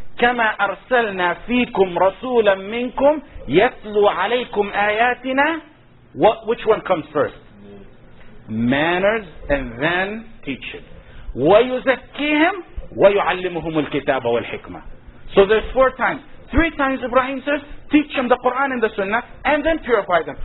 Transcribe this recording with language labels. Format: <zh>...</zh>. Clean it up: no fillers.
<ar>كما أرسلنا فيكم رسولا منكم يتلو عليكم آياتنا.</ar> <en>Which one comes first? Manners and then teaching.</en> <ar>ويزكيهم ويعلمهم الكتاب والحكمة.</ar> <en>So there's 4 times. 3 times Ibrahim says, teach them the Quran and the Sunnah, and then purify them.</en>